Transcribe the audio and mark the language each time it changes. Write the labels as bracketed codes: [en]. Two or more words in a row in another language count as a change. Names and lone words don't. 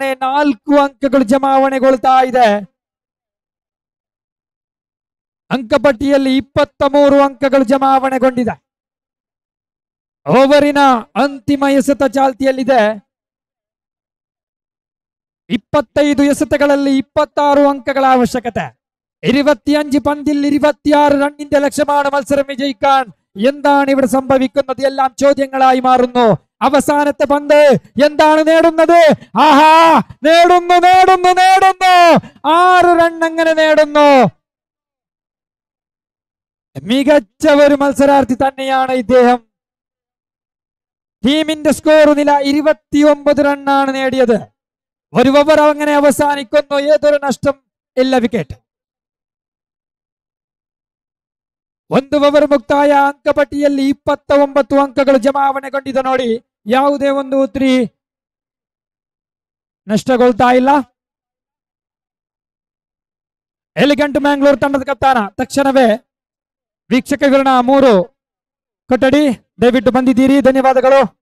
[kn] 4 ಅಂಕಗಳು ಜಮಾವಣೆಗೊಳ್ತಾ ಇದೆ. ಅಂಕಪಟ್ಟಿಯಲ್ಲಿ 23 ಅಂಕಗಳು ಜಮಾವಣೆಗೊಂಡಿದೆ. ಓವರಿನ ಅಂತಿಮ ಎಸೆತ ಚಾಲ್ತಿಯಲ್ಲಿದೆ. 25 ಎಸೆತಗಳಲ್ಲಿ 26 ಅಂಕಗಳ ಅವಶ್ಯಕತೆ. [ml] 25 പന്തിൽ 26 റണ്ണിന്റെ ലക്ഷ്യമാണ് മത്സരം വിജയിക്കാൻ. എന്താണ് ഇവിടെ സംഭവിക്കുന്നത്? എല്ലാം ചോദ്യങ്ങളായി മാറുന്നു. അവസാനത്തെ പന്ത് എന്താണ് നേടുന്നത്? ആഹാ, നേടുന്നു നേടുന്നു നേടുന്നു 6 റൺ അങ്ങനെ നേടുന്നു. മികച്ച ഒരു മത്സരാർത്ഥി തന്നെയാണ് ഇദ്ദേഹം. ടീമിന്റെ സ്കോർ നില 29 റണ്ണാണ് നേടിയത്. ഒരു ഓവർ അങ്ങനെ അവസാനിക്കുന്നു. ഏതൊരു നഷ്ടം ഇല്ല, വിക്കറ്റ്. [kn] ಒಂದು ಓವರ್ ಮುಕ್ತಾಯ. ಅಂಕಪಟ್ಟಿಯಲ್ಲಿ 29 ಅಂಕಗಳು ಜಮಾವಣೆಗೊಂಡಿದೆ ನೋಡಿ. ಯಾವುದೇ ಒಂದು ಉತ್ರಿ ನಷ್ಟಗೊಳ್ತಾ ಇಲ್ಲ. ಎಲಿಗೆಂಟ್ ಮ್ಯಾಂಗ್ಳೂರ್ ತಂಡದ ಕಪ್ತಾನ ತಕ್ಷಣವೇ ವೀಕ್ಷಕ ವಿವರಣ 3 ಕೊಠಡಿ ದಯವಿಟ್ಟು ಬಂದಿದ್ದೀರಿ, ಧನ್ಯವಾದಗಳು.